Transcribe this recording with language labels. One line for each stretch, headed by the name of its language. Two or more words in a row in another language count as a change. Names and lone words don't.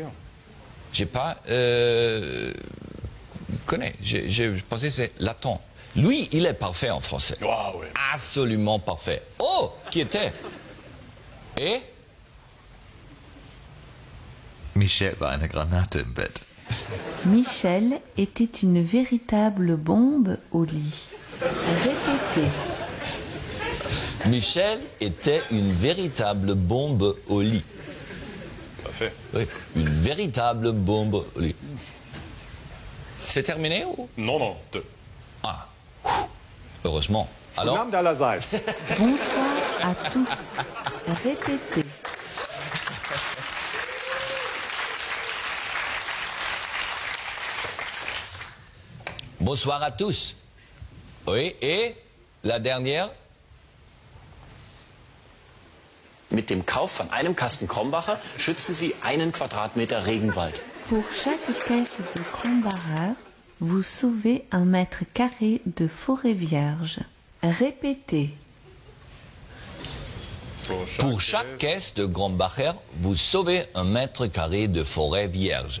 French: J'ai pas connais. J'ai pensé que c'est latin. Lui, il est parfait en français. Ah oui. Absolument parfait. Oh, qui était? Et?
German: Michel war eine Granate im Bett.
French: Michel était une véritable bombe au lit. Répétez. Michel était une véritable bombe au lit. Parfait. Oui, une véritable bombe au lit. C'est terminé ou? Non, deux. Ah, heureusement. Alors? Bonsoir à tous. Répétez. Bonsoir à tous. Oui, et la dernière?
German: Mit dem Kauf von einem Kasten Krombacher schützen Sie einen Quadratmeter Regenwald.
French: Pour chaque caisse de Krombacher, vous sauvez 1 mètre carré de forêt vierge. Répétez. Pour chaque caisse de Grombacher, vous sauvez 1 mètre carré de forêt vierge.